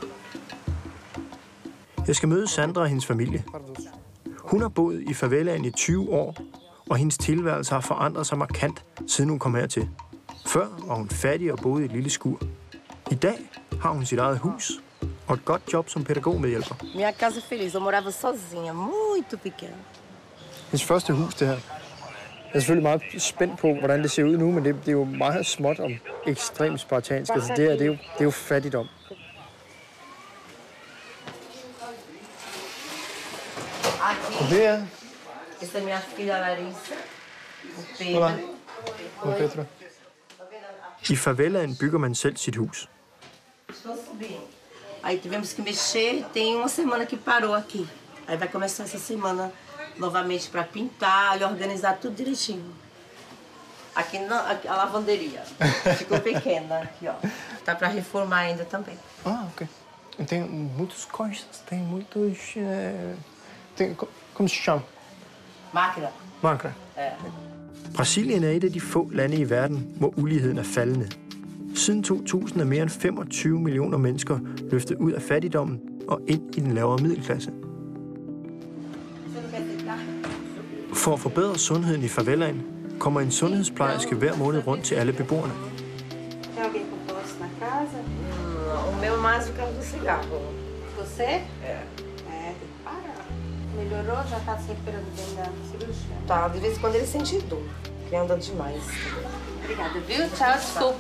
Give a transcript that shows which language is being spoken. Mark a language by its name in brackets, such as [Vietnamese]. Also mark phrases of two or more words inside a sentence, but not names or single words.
[Danish] Jeg skal møde Sandra og hendes familie. Hun har boet i favelaen i 20 år, og hendes tilværelse har forandret sig markant, siden hun kom hertil. Før var hun fattig og boede i et lille skur. I dag har hun sit eget hus og et godt job som pædagogmedhjælper. [Portuguese] Minha casa feliz. Eu morava sozinha, muito pequena. [Danish] Hendes første hus, det her. Jeg er selvfølgelig meget spændt på, hvordan det ser ud nu, men det er jo meget småt og ekstremt spartansk. Altså det her, det er jo fattigdom. Og det er... [Portuguese] Essa é minha filha Larissa, o Olá. Pedro. Pedro. [Danish] I favelaen bygger man selv sit hus. [Portuguese] Estou subindo. Aí tivemos que mexer, tem uma semana que parou aqui. Aí vai começar essa semana novamente para pintar e organizar tudo direitinho. Aqui a lavanderia ficou pequena, aqui ó. Tá para reformar ainda também. Ah, ok. Tem muitas coisas, tem muitos... Como se chama? Máquina. Máquina. [Danish] Brasilien er et af de få lande i verden, hvor uligheden er faldende. Siden 2000 er mere end 25 millioner mennesker løftet ud af fattigdommen og ind i den lavere middelklasse. For at forbedre sundheden i favelaen, kommer en sundhedsplejerske hver måned rundt til alle beboerne. [Portuguese] O meu mais por causa do cigarro. Você? É. Tem que parar. Melhorou? Já tá se recuperando bem da cirurgia? Tá, de vez em quando ele sente dor, que anda demais. Obrigada, viu? Tchau, desculpa.